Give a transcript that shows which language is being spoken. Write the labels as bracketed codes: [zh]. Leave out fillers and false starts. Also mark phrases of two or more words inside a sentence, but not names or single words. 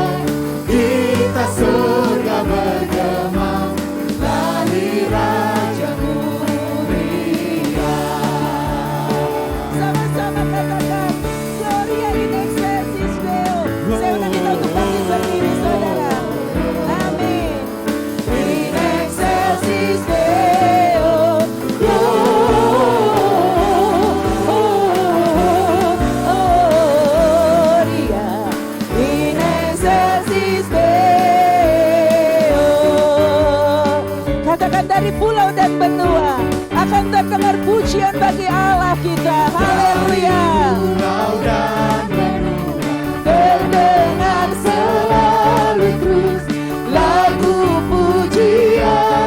[id] Kita surga bergema, lahir Raja mulia. Sama-sama katakan [la] Gloria in excelsis Deo. [id] Saya undang kita untuk bangkit berdiri saudara. Amin. [la] In excelsis Deo. Gloria in excelsis Deo. [id] Katakan dari pulau dan benua akan terdengar pujian bagi Allah kita. Haleluya. Pulau dan benua Terdengar selalu terus lagu pujian.